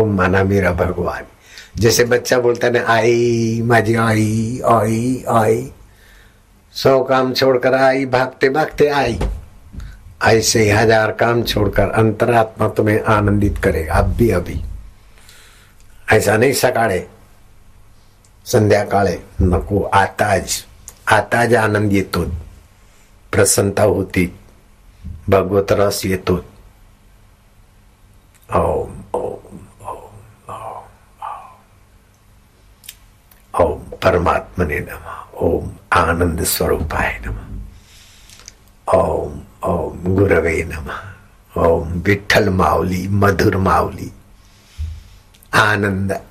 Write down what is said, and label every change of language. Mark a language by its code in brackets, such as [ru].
[hi] ओम माना मेरा भगवान। जैसे बच्चा बोलता है ना, [mr] आई माझी आई आई आई, [hi] 100 काम छोड़कर आई, भागते भागते आई। ऐसे ही 1000 काम छोड़कर अंतरात्मा तुम्हें आनंदित करेगा अब भी अभी। ऐसा नहीं [mr] सकाळे संध्याकाळे नको, आताच आनंद येतो, प्रसन्नता होती, भगवत रस येतो। [sa] ओम ओम ओम ओम ओम परमात्मने नमः। ओम आनंद स्वरूपाय नमः। ओम ओम गुरवे नमः। ओम विठ्ठल माऊली, मधुर माऊली, आनंद।